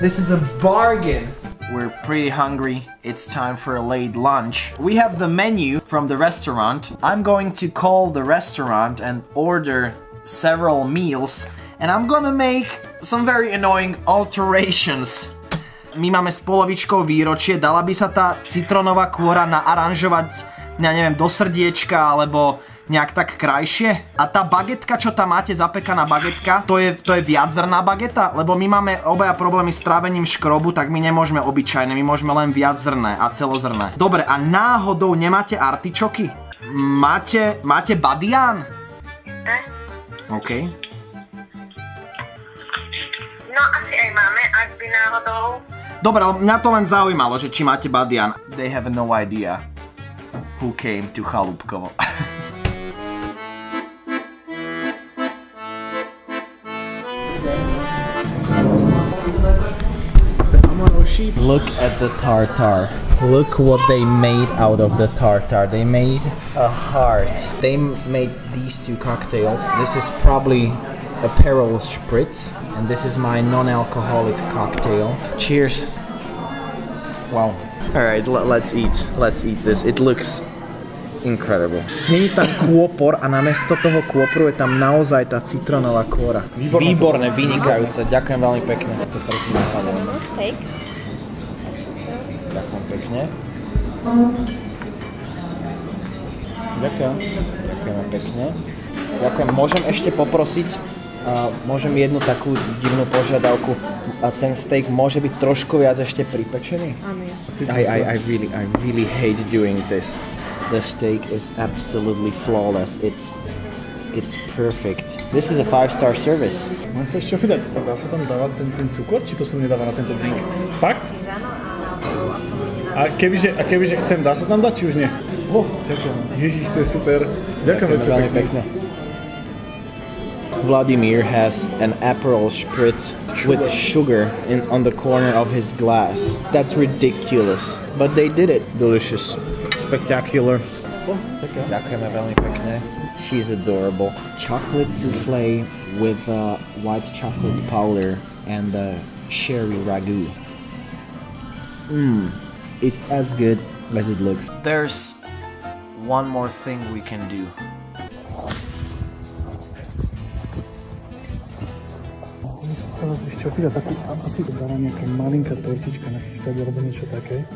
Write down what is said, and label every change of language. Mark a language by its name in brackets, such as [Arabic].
[English] This is a bargain. We're pretty hungry. It's time for a late lunch. We have the menu from the restaurant. I'm going to call the restaurant and order several meals. And I'm gonna make some very annoying alterations. [Slovak] My máme s polovičkou výročie. Dala by sa tá citronová kôra naaranžovať, ja neviem, do srdiečka alebo nejak tak krajšie. A tá bagetka, čo tam máte, zapekaná bagetka, to je viaczrná bageta, lebo my máme obaja problémy s trávením škrobu, tak my nemôžeme obyčajné, my môžeme len viaczrné a celozrné. Dobre, a náhodou nemáte artičoky? Máte badián? OK. No asi aj máme, ak by náhodou. Dobre, ale mňa to len zaujímalo, že či máte badián. [English] They have no idea who came to Chalúbkovo. Look at the tartar. Look what they made out of the tartar. They made a heart. They made these 2 cocktails. This is probably a Aperol Spritz. And this is my non-alcoholic cocktail. Cheers. Wow. Alright, let's eat. Let's eat this. It looks incredible. [Slovak] Není tam kôpor a namiesto toho kôporu je tam naozaj tá citronová kôra. Výborné, vynikajúce. Ďakujem veľmi pekne. To proti napadlo. Steak. Ďakujem pekne. Ďakujem. Ďakujeme pekne. Ďakujem. Môžem ešte poprosiť, môžem jednu takú divnú požiadavku. A ten steak môže byť trošku viac ešte pripečený? Áno, jasne. [English] I really hate doing this. The steak is absolutely flawless. It's perfect. This is a 5-star service. [Slovak] Môžem sa ešte opýtať, dá sa tam dávať ten cukor, či to sa nedáva na tento drink? Fakt? A kebyže chcem, dá sa tam dať, či už nie? Ďakujem. Ježiš, to je super. Ďakujem veľmi pekne. [English] Vladimir has an Aperol Spritz with sugar on the corner of his glass. That's ridiculous. But they did it. Delicious. Spectacular. [Slovak] Ďakujeme veľmi pekne. [English] She's adorable. Chocolate souffle with white chocolate powder and sherry ragu. It's as good as it looks. There's one more thing we can do. [Slovak] Sa vás ešte opýtať, takú asi dáva nejaká malinká tortička nachystať, alebo niečo také.